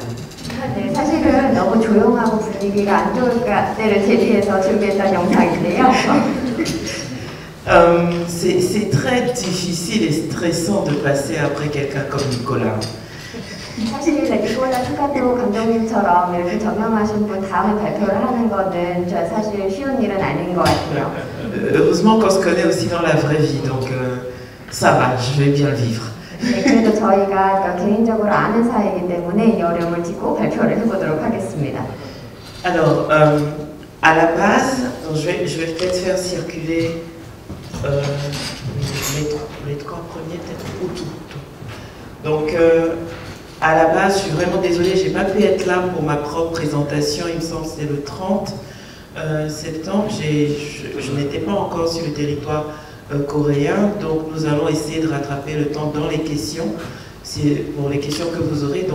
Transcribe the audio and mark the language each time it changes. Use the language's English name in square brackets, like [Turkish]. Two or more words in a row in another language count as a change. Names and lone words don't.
[Korean] 네, 사실은 너무 조용하고 분위기가 안 좋을 때를 대비해서 준비했던 영상인데요. [French] C'est très difficile et stressant de passer après quelqu'un comme Nicolas. [Korean] 사실 니콜라 투카토 감독님처럼 이렇게 저명하신 분 다음에 발표를 하는 거는 사실 쉬운 일은 아닌 것 같아요. [French] Heureusement qu'on se connaît aussi dans la vraie vie, donc ça va, je vais bien le vivre. [Korean] 네, 그래도 저희가 개인적으로 아는 사이이기 때문에 이 어려움을 딛고 발표를 해보도록 하겠습니다. [French] Alors, à la base, donc je vais peut-être faire circuler les trois premiers, peut-être, ou tout. Donc, à la base, je suis vraiment désolée, je n'ai pas pu être là pour ma propre présentation, il me semble que c'était le 30 septembre, je n'étais pas encore sur le territoire coréen, donc nous allons essayer de rattraper le temps dans les questions, c'est pour les questions que vous aurez.